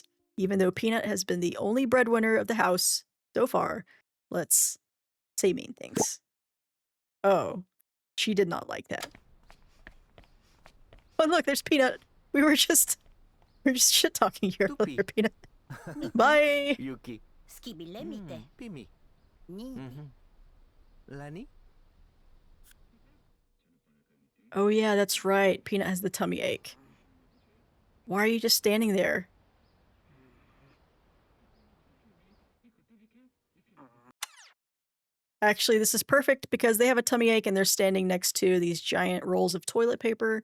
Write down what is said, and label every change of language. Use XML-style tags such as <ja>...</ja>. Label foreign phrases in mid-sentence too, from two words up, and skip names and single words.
<en>Even though Peanut has been the only breadwinner of the house so far, let's say mean things. Oh, she did not like that. Oh, look, there's Peanut. We're just shit talking here earlier, Peanut. Bye. Yuki. Skibile mite. Pimi. Ni. Lani? Oh yeah, that's right. Peanut has the tummy ache. Why are you just standing there? Actually, this is perfect because they have a tummy ache and they're standing next to these giant rolls of toilet paper.</en>